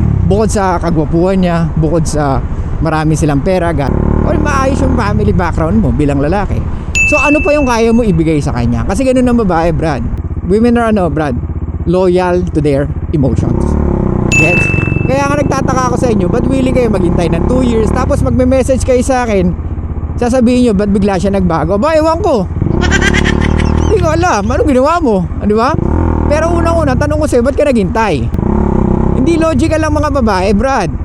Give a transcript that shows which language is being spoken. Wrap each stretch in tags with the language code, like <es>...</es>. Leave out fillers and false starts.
<tl>Bukod sa kagwapuhan niya, bukod sa marami silang pera, or maayos yung family background mo bilang lalaki. So ano pa yung kaya mo ibigay sa kanya? Kasi ganun ang babae, Brad.</tl> <en>Women are Brad, loyal to their emotions. Gets?</en> <tl>Kaya nga nagtataka ako sa inyo, ba't willing kayo maghintay ng 2 years tapos magme-message kayo sa akin, sasabihin nyo, ba't bigla siya nagbago? Ba, ewan ko. Hindi ko alam, anong ginawa mo? Di ba? Pero unang-una, tanong ko sa'yo, ba't ka naghintay? Hindi logical lang mga babae, Brad.</tl>